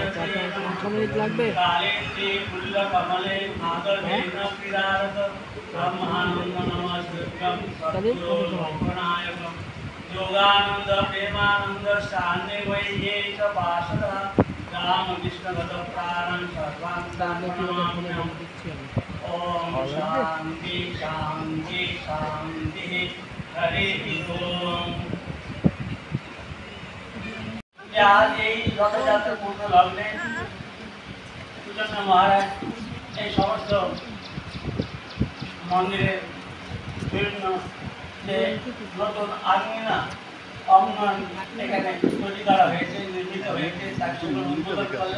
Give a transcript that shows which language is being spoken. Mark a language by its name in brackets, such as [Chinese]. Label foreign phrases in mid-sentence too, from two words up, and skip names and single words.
[Sanskrit] कालेन्द्रे पुल्लकमले नागदेन क्रीडारत ब्रह्मानन्द नमस्कृत्यं सद्गुरुनायकं योगानन्द प्रेमानन्द शान्ति वैये च वासुदः रामकृष्णगतप्राणं सर्वान् ओम शांति शांति शांति हरि ओम। [Bangla] आज এই রথযাত্রা পূর্ণ লগ্নে সুচন্দ্র মহারাজ এই সমস্ত মন্দিরে বিভিন্ন যে নতুন আঙিনা অঙ্গন এখানে তৈরি করা হয়েছে, নির্মিত হয়েছে, তার সেগুলো উদ্বোধন করলেন।